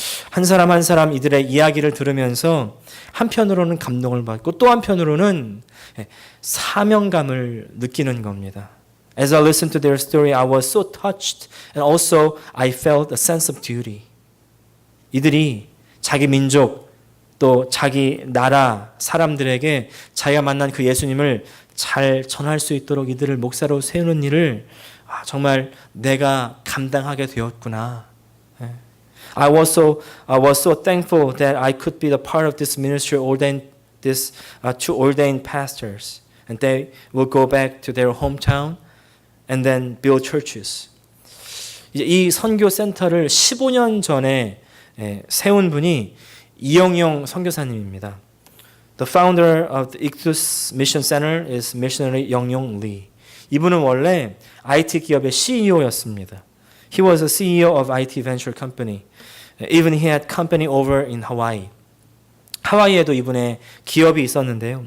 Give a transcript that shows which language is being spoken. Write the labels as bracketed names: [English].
[Korean] 한 사람 한 사람 이들의 이야기를 들으면서 한편으로는 감동을 받고 또 한편으로는 사명감을 느끼는 겁니다. [English] As I listened to their story, I was so touched and also I felt a sense of duty. [Korean] 이들이 자기 민족 또 자기 나라 사람들에게 자기가 만난 그 예수님을 잘 전할 수 있도록 이들을 목사로 세우는 일을 정말 내가 감당하게 되었구나. [English] I was so thankful that I could be the part of this ministry, two ordained pastors, and they will go back to their hometown and then build churches. [Korean] 이제 이 선교 센터를 15년 전에 세운 분이 이영용 선교사님입니다. [English] The founder of the Ichthus Mission Center is missionary 영용 Lee. [Korean] 이분은 원래 IT 기업의 CEO였습니다. [English] He was a CEO of IT venture company. Even he had company over in Hawaii. [Korean] 하와이에도 이분의 기업이 있었는데요.